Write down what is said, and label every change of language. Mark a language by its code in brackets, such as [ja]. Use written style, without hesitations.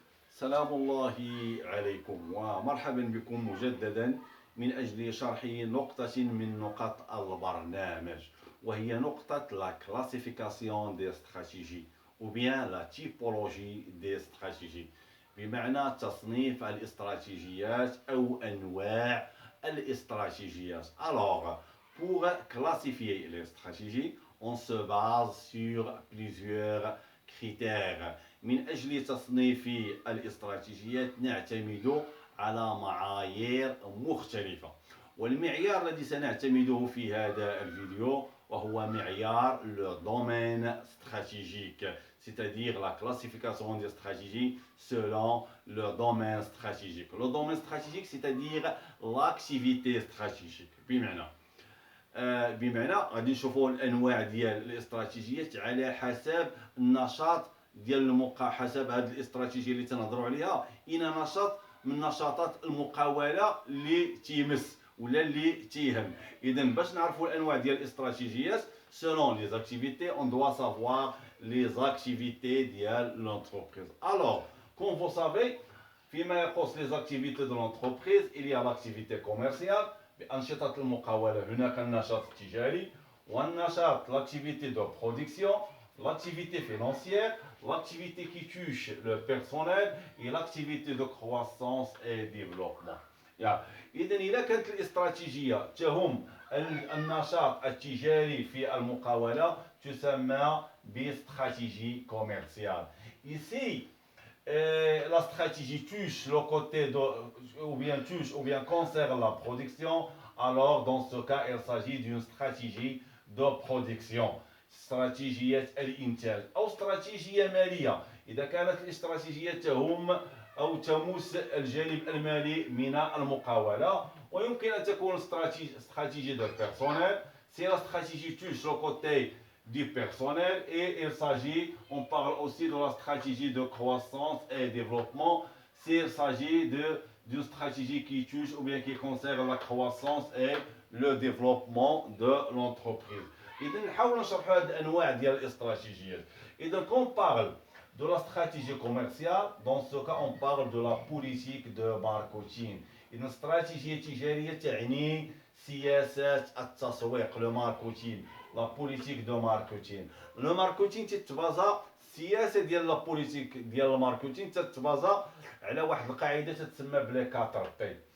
[ar] سلام الله عليكم ومرحبا بكم مجددا من أجل شرح نقطة من نقاط البرنامج، وهي نقطة [fr] la classification des stratégies [ar] ou bien la typologie des stratégies، بمعنى تصنيف الاستراتيجيات أو أنواع الاستراتيجيات. [fr] Alors, pour classifier les stratégies, on se base sur plusieurs critères. [ar] من أجل تصنيف الاستراتيجيات نعتمد على معايير مختلفة، والمعيار الذي سنعتمده في هذا الفيديو وهو معيار [fr] le domaine stratégique، c'est-à-dire la classification des stratégies selon le domaine stratégique. Le domaine stratégique c'est-à-dire l'activité stratégique. [ar] بمعنى غادي نشوفوا الانواع ديال الاستراتيجيات على حسب النشاط ديال حسب هذه الاستراتيجيه اللي تنهضروا عليها ان نشاط من نشاطات المقاوله اللي تيمس ولا اللي تيهم. اذا باش نعرفوا الانواع ديال الاستراتيجيات [fr] selon les activités on doit savoir les activités ديال l'entreprise. Alors comme vous savez [ar] فيما يخص [fr] les activités de l'entreprise il y a l'activité commerciale [ar] بأنشطة المقاولة. هناك النشاط التجاري والنشاط [fr] l'activité de production, l'activité financière, l'activité qui touche le personnel et l'activité de croissance et développement. [ar] إذا إذا كانت الاستراتيجية تهم النشاط التجاري في المقاولة تسمى باستراتيجي commerciale. [fr] Ici, la stratégie touche le côté de, ou bien concerne la production, alors dans ce cas il s'agit d'une stratégie de production. [ar] استراتيجية الإنتاج أو استراتيجية مالية إذا كانت الاستراتيجية تهم أو تمس الجانب المالي من المقاولة. ويمكن أن تكون استراتيجية [fr] de personnel. Si la stratégie touche le côté du personnel, et il s'agit, on parle aussi de la stratégie de croissance et développement, s'il s'agit d'une stratégie qui touche ou bien qui concerne la croissance et le développement de l'entreprise. [ar] إذا نحاول نشرحوا هذه الأنواع ديال الاستراتيجيات. [fr] إذا qu'on parle de la stratégie commerciale, dans ce cas on parle de la politique de marketing. [ar] إذا استراتيجية تجارية تعني سياسات التسويق، le marketing. لا بوليتيك دو ماركتين. لو ماركتين تتبازا السياسه ديال لا بوليتيك ديال الماركتين تتبازا على واحد القاعده تتسمى بلي 4 بي.